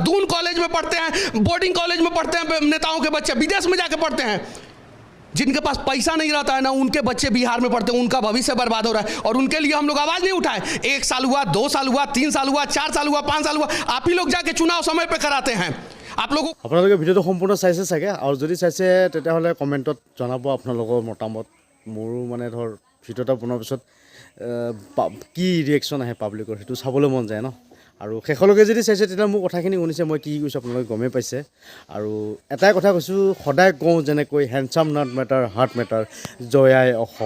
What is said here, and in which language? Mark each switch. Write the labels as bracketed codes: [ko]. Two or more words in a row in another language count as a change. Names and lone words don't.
[hi] दून कॉलेज में पढ़ते हैं, बोर्डिंग कॉलेज में पढ़ते हैं नेताओं के बच्चे, विदेश में जाके पढ़ते हैं। जिनके पास पैसा नहीं रहता है ना, उनके बच्चे बिहार में पढ़ते हैं, उनका भविष्य बर्बाद हो रहा है। और उनके लिए हम लोग आवाज नहीं उठाए। 1 साल हुआ, 2 साल हुआ, 3 साल हुआ, 4 साल हुआ, 5 साल हुआ, आप ही लोग जाके चुनाव समय पे कराते हैं। आप लोगों [as] আপোনালোকে ভিডিঅ'টো সম্পূৰ্ণ চাইছে চাগে, আৰু যদি চাইছে তেতিয়াহ'লে কমেণ্টত জনাব আপোনালোকৰ মতামত। মোৰো মানে ধৰ ভিডিঅ' এটা বনোৱাৰ পিছত কি ৰিয়েকশ্যন আহে পাব্লিকৰ, সেইটো চাবলৈ মন যায় ন। আৰু শেষলৈকে যদি চাইছে তেতিয়া মোৰ কথাখিনি শুনিছে, মই কি কৈছোঁ আপোনালোকে গমেই পাইছে। আৰু এটাই কথা কৈছোঁ, সদায় কওঁ যেনেকৈ [en] handsome not matter heart matter, [as] জয়াই অসম।